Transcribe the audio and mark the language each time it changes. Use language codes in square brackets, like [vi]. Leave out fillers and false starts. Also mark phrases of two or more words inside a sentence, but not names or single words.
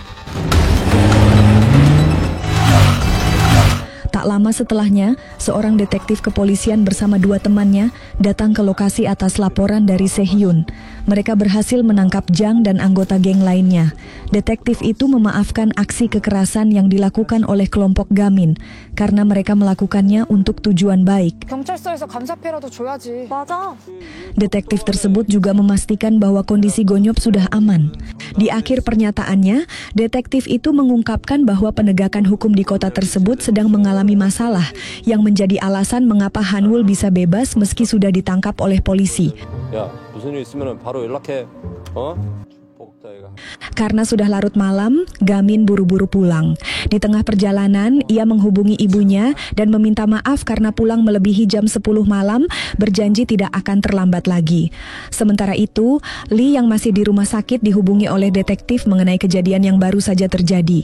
[id] Tak lama setelahnya, seorang detektif kepolisian bersama 2 temannya datang ke lokasi atas laporan dari Sehyun. Mereka berhasil menangkap Jang dan anggota geng lainnya. Detektif itu memaafkan aksi kekerasan yang dilakukan oleh kelompok Gamin karena mereka melakukannya untuk tujuan baik. [ko] 경찰서에서 감사패라도 줘야지. 맞아. [id] Detektif tersebut juga memastikan bahwa kondisi Gonyop sudah aman. Di akhir pernyataannya, detektif itu mengungkapkan bahwa penegakan hukum di kota tersebut sedang mengalami masalah yang menjadi alasan mengapa Han-wul bisa bebas meski sudah ditangkap oleh polisi. [ko] 야, 너 무슨 일 있으면 바로 연락해. [id] Karena sudah larut malam, Gamin buru-buru pulang. Di tengah perjalanan, ia menghubungi ibunya dan meminta maaf karena pulang melebihi jam 10 malam, berjanji tidak akan terlambat lagi. Sementara itu, Lee yang masih di rumah sakit dihubungi oleh detektif mengenai kejadian yang baru saja terjadi.